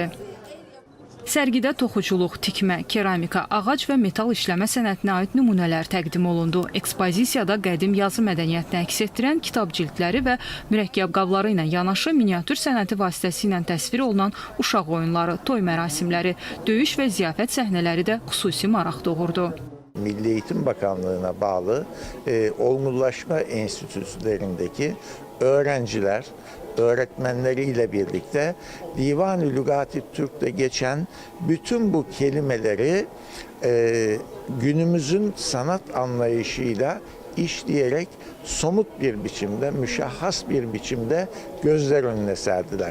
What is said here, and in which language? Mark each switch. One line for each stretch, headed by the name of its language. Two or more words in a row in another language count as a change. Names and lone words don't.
Azerbaijani: Sərgidə toxuculuq, tikmə, keramika, ağac və metal işləmə sənətinə aid nümunələr təqdim olundu. Ekspozisiyada qədim yazı mədəniyyətini əks etdirən kitab cildləri və mürəkkəb qabları ilə yanaşı miniatür sənəti vasitəsilə təsvir olunan uşaq oyunları, toy mərasimləri, döyüş və ziyafət səhnələri də xüsusi maraq doğurdu.
Turkish: Milli Eğitim Bakanlığı'na bağlı olgunlaşma enstitülerindeki öğrenciler, öğretmenleriyle birlikte Divan-ı Lügat-ı Türk'te geçen bütün bu kelimeleri günümüzün sanat anlayışıyla işleyerek somut bir biçimde, müşahhas bir biçimde gözler önüne serdiler.